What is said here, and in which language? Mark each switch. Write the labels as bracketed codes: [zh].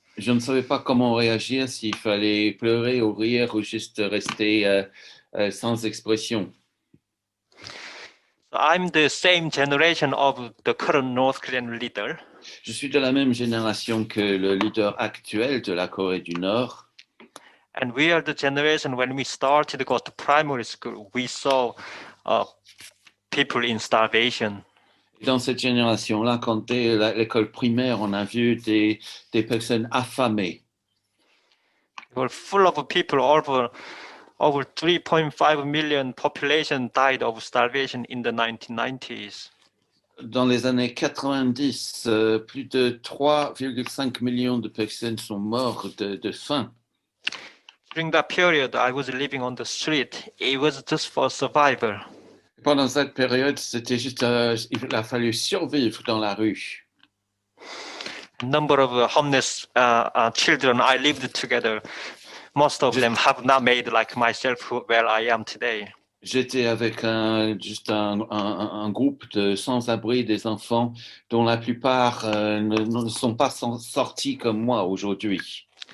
[fr] Je ne savais pas comment réagir, s'il fallait pleurer ou rire ou juste rester sans expression. [en] So I'm the same generation of the current North Korean leader. [fr] Je suis de la même génération que le leader actuel de la Corée du Nord. [en] And we are the generation when we started to go to primary school, we saw people in starvation. [fr] Dans cette génération-là, quand dès l'école primaire, on a vu des personnes affamées. [en] They were full of people. Over 3.5 million population died of starvation in the 1990s. [fr] Dans les années 90, plus de 3,5 millions de personnes sont mortes de faim. [en] During that period, I was living on the street. It was just for survival. [fr] Pendant cette période, c'était juste, il a fallu survivre dans la rue. [en] A number of homeless children I lived together. Most of them have not made like myself where I am today. [fr] J'étais avec juste un groupe de sans-abri, des enfants dont la plupart ne sont pas sortis comme moi aujourd'hui.